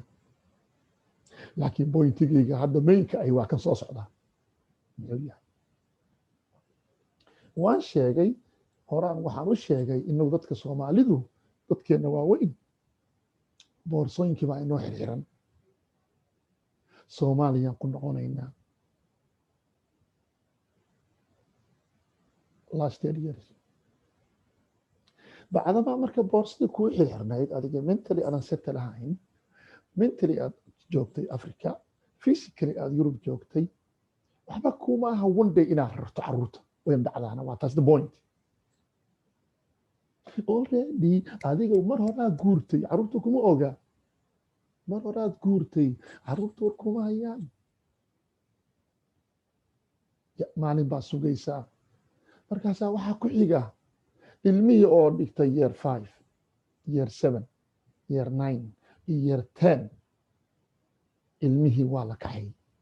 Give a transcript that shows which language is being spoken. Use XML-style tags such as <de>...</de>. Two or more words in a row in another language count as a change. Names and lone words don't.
<so>laakiin bointigayga hadda mainka ay waa kan soo socdaa. muxuu yahay waan sheegay horaan waxaan u sheegay inagu dadka Soomaalidu dadkeena waaweyn boorsooyinkii baa inoo xirxiran.</so> <en>Soomaaliyaan ku noqonaynaa last 10 years.</en> <so>bacdaba marka boorsadii kuu xirxirnayd adiga mentally aanan settle ahayn, mentally aad joogtay Africa, physically aad Yurub joogtay, waxba kuma aha</so> <en>one day</en> <so>inaad rarto carruurta wayn dhacdaana.</so> <en>waa taas the point.</en> <so>already adiga mar horaa guurtay carruurta kuma oga. mar horaad guurtay carruurta war kuma hayaan. maalin baa sugaysaa markaasaa waxaa ku xiga ilmihii oo dhigtay</so> <en>year 5 year 7 year 9</en> <so>iyo year 10 ilmihii waa la kaxay.</so>